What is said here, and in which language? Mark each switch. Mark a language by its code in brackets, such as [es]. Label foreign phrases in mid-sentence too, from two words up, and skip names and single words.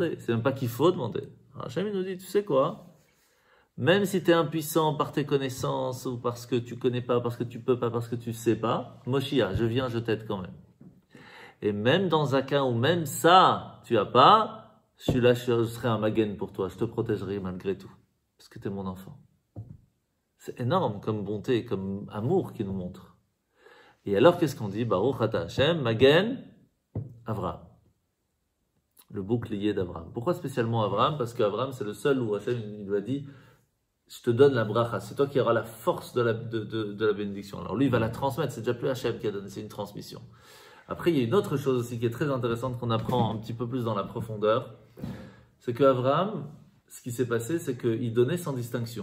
[fr] Il ne sait même pas qu'il faut demander. Alors, Hachem nous dit, tu sais quoi? Même si tu es impuissant par tes connaissances, ou parce que tu connais pas, parce que tu peux pas, parce que tu sais pas, Moshia, je viens, je t'aide quand même. Et même dans un cas où même ça, tu as pas, je suis là, je serai un magen pour toi, je te protégerai malgré tout, parce que tu es mon enfant. C'est énorme comme bonté, comme amour qu'il nous montre. Et alors, qu'est-ce qu'on dit? [he] ברוך אתה השם מגן אברהם. [fr] Le bouclier d'Avraham. Pourquoi spécialement Avraham? Parce qu'Avraham, c'est le seul où Hashem il lui a dit, je te donne la bracha, c'est toi qui auras la force de la bénédiction. Alors lui, il va la transmettre, c'est déjà plus Hachem qui a donné, c'est une transmission. Après, il y a une autre chose aussi qui est très intéressante qu'on apprend un petit peu plus dans la profondeur, c'est qu'Avraham, ce qui s'est passé, c'est qu'il donnait sans distinction.